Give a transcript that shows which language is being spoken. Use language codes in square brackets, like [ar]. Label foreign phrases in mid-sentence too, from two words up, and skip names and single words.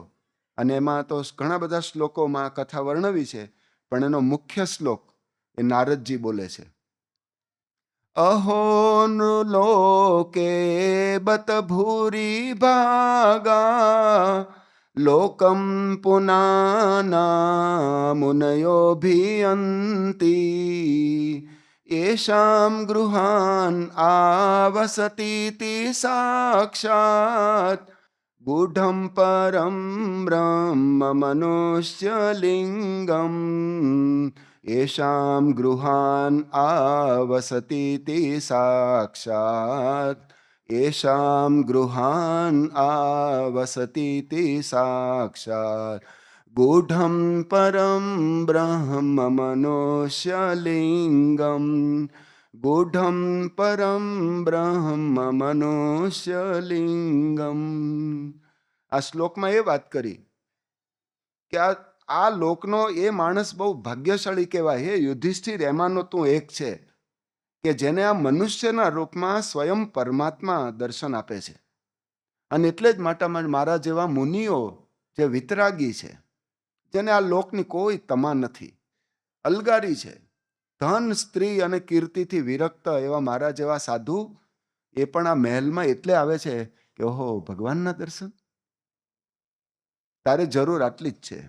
[gu] અને એમાં તો ઘણા બધા શ્લોકોમાં કથા વર્ણવી છે, પણ એનો મુખ્ય શ્લોક એ નારદજી બોલે છે. [sa] અહો નૃલોકે બત ભૂરી ભાગા લોકમ પુનાના મુનયોભિયંતી येषां गृहान् आवसतीति साक्षात् गूढं परं ब्रह्म मनुष्यलिङ्गम् येषां गृहान् आवसतीति साक्षात् येषां गृहान् आवसतीति साक्षात् गूढं परं ब्रह्म मनुष्यलिङ्गं गूढं परं ब्रह्म मनुष्यलिङ्गम. [gu] આ શ્લોકમાં એ વાત કરી કે આ લોકનો એ માણસ બહુ ભાગ્યશાળી કહેવાય. હે યુધિષ્ઠિર, એમાંનો તું એક છે કે જેને આ મનુષ્યના રૂપમાં સ્વયં પરમાત્મા દર્શન આપે છે. અને એટલે જ માટે મારા જેવા મુનિઓ જે વિતરાગી છે, જેને આ લોકની કોઈ તમા નથી, અલગારી છે, ધન સ્ત્રી અને કીર્તિથી વિરક્ત એવા મારા જેવા સાધુ એ પણ આ મહેલમાં એટલે આવે છે કે ઓહો ભગવાનના દર્શન, તારે જરૂર આટલી જ છે.